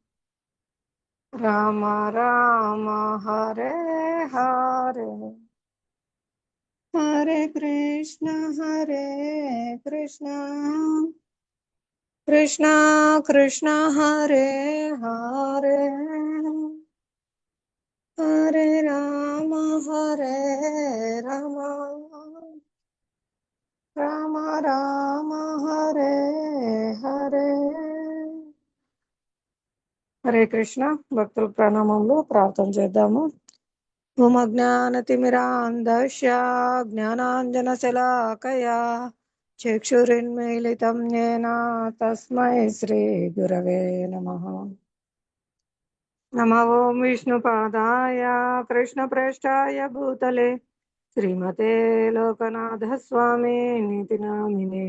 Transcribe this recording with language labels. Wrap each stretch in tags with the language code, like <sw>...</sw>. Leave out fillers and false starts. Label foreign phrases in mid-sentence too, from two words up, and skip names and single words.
<sa>Rama Rama, Hare Hare, Hare Krishna, Hare Krishna, Krishna Krishna, Hare Hare, Hare Rama, Hare Rama, Rama Rama, Hare Hare.</sa> <te>హరే కృష్ణ. భక్తుల ప్రణామములు. ప్రార్థన చేద్దాము.</te> <sa>ఓం అజ్ఞానతిమిరాంధస్య జ్ఞానాంజనశలాకయా చక్షురున్మీలితం యేన తస్మై శ్రీ గురవే నమః. నమో ఓం విష్ణుపాదాయ కృష్ణప్రేష్ఠాయ భూతలే శ్రీమతే లోకనాథ స్వామి నీతి నామినే.</sa>